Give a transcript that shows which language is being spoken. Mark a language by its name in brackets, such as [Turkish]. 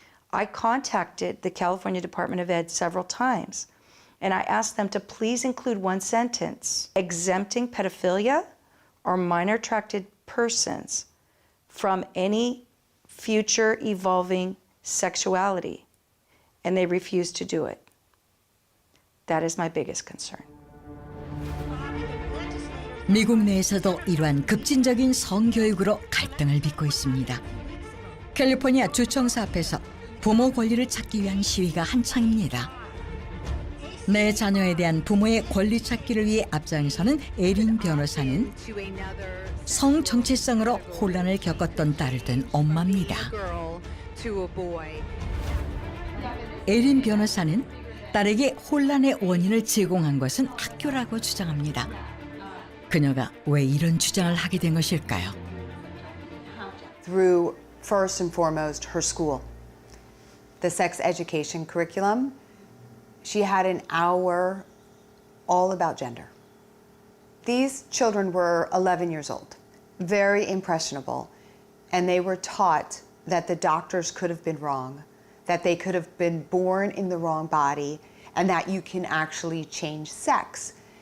[English] I contacted the California Department of Ed several times, and I asked them to please include one sentence exempting pedophilia or minor attracted persons from any future evolving sexuality, and they refused to do it. That is my biggest concern. [Korean] 미국 내에서도 이러한 급진적인 성교육으로 갈등을 빚고 있습니다. 캘리포니아 주청사 앞에서 부모 권리를 찾기 위한 시위가 한창입니다. 내 자녀에 대한 부모의 권리 찾기를 위해 앞장서는 에린 변호사는 성 정체성으로 혼란을 겪었던 딸을 둔 엄마입니다. 에린 변호사는 딸에게 혼란의 원인을 제공한 것은 학교라고 주장합니다. 그녀가 왜 이런 주장을 하게 된 것일까요? [English] Through, first and foremost, her school. The sex education curriculum, she had an hour all about gender. These children were 11 years old, very impressionable, and they were taught that the doctors could have been wrong, that they could have been born in the wrong body, and that you can actually change sex.